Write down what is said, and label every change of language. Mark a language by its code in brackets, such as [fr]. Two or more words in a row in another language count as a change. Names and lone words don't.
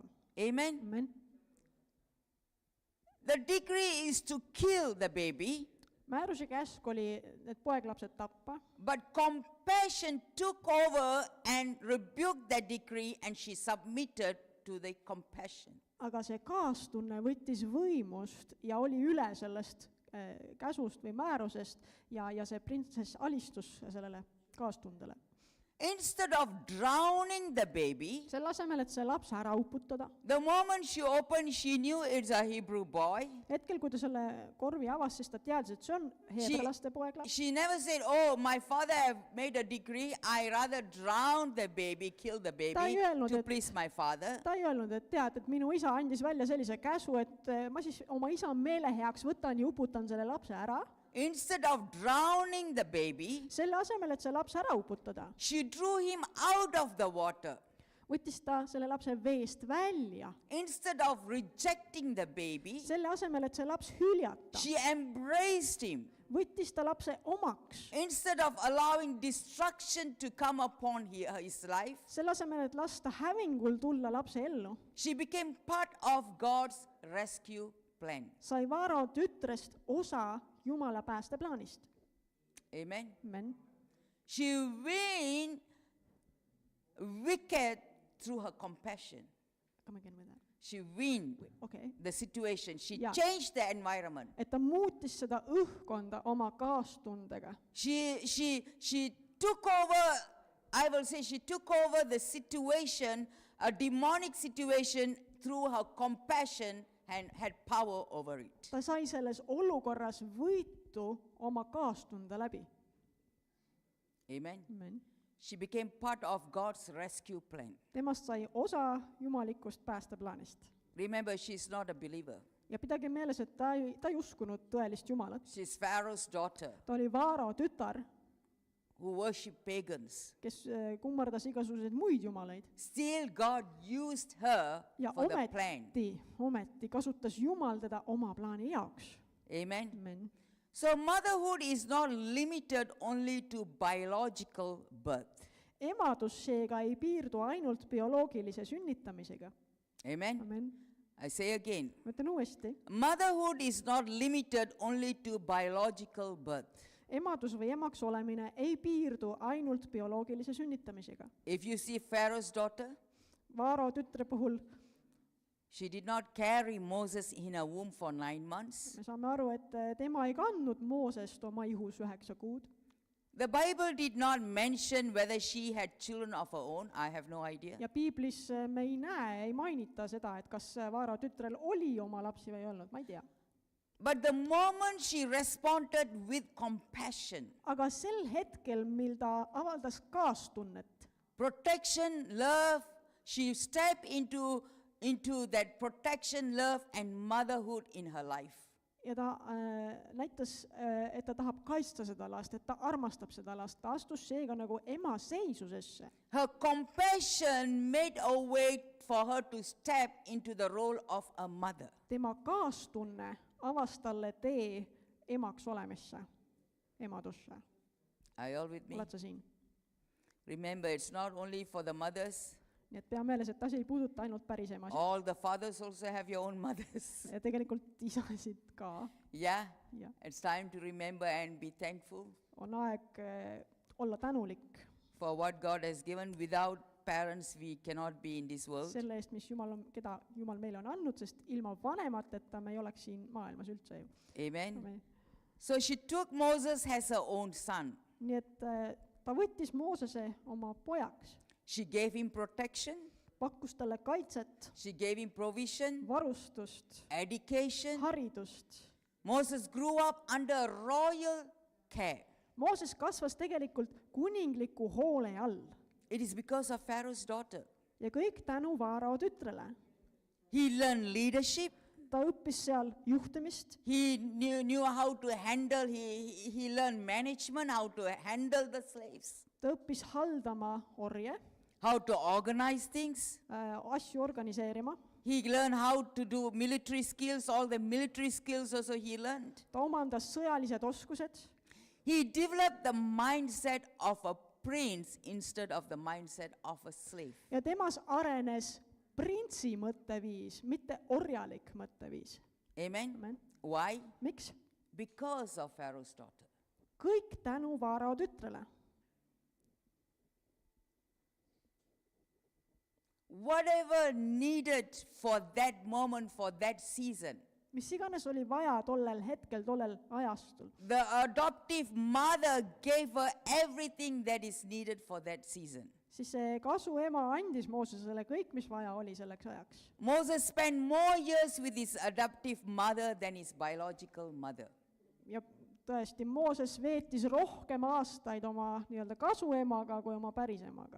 [en] Amen. [et] Amen. [en] The decree is to kill the baby, [et] Määruse käsk oli need poeglapsed tappa, [en] but compassion took over and rebuked the decree, and she submitted to the compassion. [et] aga see kaastunne võttis võimust ja oli üle sellest käsust või määrusest ja see printsess alistus sellele kaastundele. [en] Instead of drowning the baby, [et] Selle asemel, et see laps ära uputada, [en] the moment she opened, she knew it's a Hebrew boy. [et] hetkel, kui ta selle korvi avas, siis ta teadis, et see on heebralaste poeglaps. [en] She never said, oh, my father have made a decree, I rather drown the baby, kill the baby, [et] Ta ei öelnud, [en] to [et] et- [en] please my father. [et] Ta ei öelnud, et tead, et minu isa andis välja sellise käsu, et ma siis oma isa meele heaks võtan ja uputan selle lapse ära. [en] Instead of drowning the baby, [et] Selle asemel, et see laps ära uputada, [en] she drew him out of the water. [et] võttis ta selle lapse veest välja. [en] Instead of rejecting the baby, [et] Selle asemel, et see laps hüljata, [en] she embraced him. [et] võttis ta lapse omaks. [en] Instead of allowing destruction to come upon his life, [et] Selle asemel, et lasta hävingul tulla lapse ellu, [en] she became part of God's rescue plan. [et] sai Vaaro tütrest osa Jumala päästeplaanist. [en] Amen. [et] Amen. [en] She win wicked through her compassion. Come again with that. She win Okay. the situation. She Yeah. changed the environment. [et] Et ta muutis seda õhkkonda oma kaastundega. [en] She took over, I will say she took over the situation, a demonic situation, through her compassion and had power over it. [et] Ta sai selles olukorras võitu oma kaastunde läbi. [en] Amen. [et] Amen. [en] She became part of God's rescue plan. [et] Temast sai osa jumalikust päästeplaanist. [en] Remember, she's not a believer. [et] Ja pidage meeles, et ta ei uskunud tõelist Jumalat. [en] She's Pharaoh's daughter [et] Ta oli Vaaro tütar, [en] who worshiped pagans. [et] kes kummardas igasuguseid muid jumalaid. [en] Still, God used her [et] Ja [en] for the plan. [et] ometi kasutas Jumal teda oma plaani jaoks. [en] Amen. [et] Amen. [en] So motherhood is not limited only to biological birth. [et] Emadus seega ei piirdu ainult bioloogilise sünnitamisega. [en] Amen. [et] Amen. [en] I say again, [et] Ma ütlen uuesti. [en] motherhood is not limited only to biological birth. [et] Emadus või emaks olemine ei piirdu ainult bioloogilise sünnitamisega. [en] If you see Pharaoh's daughter, [et] Vaaro tütre puhul [en] she did not carry Moses in her womb for 9 months. [et] me saame aru, et tema ei kandnud Moosest oma ihus 9 kuud. [en] The Bible did not mention whether she had children of her own. I have no idea. [et] Ja piiblis me ei mainita seda, et kas Vaaro tütrel oli oma lapsi või ei olnud, ma ei tea. [en] But the moment she responded with compassion, [et] Aga sel hetkel, mil ta avaldas kaastunnet, [en] protection, love, she stepped into that protection, love, and motherhood in her life. [et] ja ta näitas, et ta tahab kaitsta seda last, et ta armastab seda last, ta astus seega nagu ema seisusesse. [en] Her compassion made a way for her to step into the role of a mother. [et] Tema kaastunne avas talle tee emaks olemisse, emadusse. [en] Are you all with me? [et] Oled sa siin? [en] Remember, it's not only for the mothers. [et] Nii et pea meeles, et asi ei puuduta ainult päris emasid. [en] All the fathers also have your own mothers. [et] Ja tegelikult isasid ka. [en] Yeah, [et] Ja. [en] it's time to remember and be thankful [et] On aeg olla tänulik [en] for what God has given. Without parents, we cannot be in this world. [et] selle eest, mis keda Jumal meile on andnud, sest ilma vanemateta me ei oleks siin maailmas üldse ju. [en] Amen. So she took Moses as her own son. [et] Nii et ta võttis Moosese oma pojaks, [en] She gave him protection. [et] pakkus talle kaitset, [en] She gave him provision, [et] varustust, [en] education. [et] haridust. [en] Moses grew up under royal care. [et] Mooses kasvas tegelikult kuningliku hoole all [en] It is because of Pharaoh's daughter. [et] ja kõik tänu Vaaro tütrele. [en] He learned leadership. [et] Ta õppis seal juhtimist, [en] He knew how to handle, he learned management, how to handle the slaves, [et] ta õppis haldama orje, [en] how to organize things. [et] asju organiseerima, [en] He learned how to do military skills, all the military skills also he learned. [et] ta omandas sõjalised oskused. [en] He developed the mindset of a prince instead of the mindset of a slave. [et] Ja temas arenes printsi mõtteviis, mitte orjalik mõtteviis. [en] Amen? [et] Amen. [en] Why? [et] Miks? [en] Because of Pharaoh's daughter. [et] Kõik tänu Vaaro tütrele. [en] Whatever needed for that moment, for that season, [et] Mis iganes oli vaja tollel hetkel, tollel ajastul. [en] the adoptive mother gave her everything that is needed for that season. [et] Siis see kasuema andis Moosesele kõik, mis vaja oli selleks ajaks. [en] Moses spent more years with his adoptive mother than his biological mother. [et] Ja tõesti, Mooses veetis rohkem aastaid oma nii-öelda kasuemaga kui oma pärisemaga.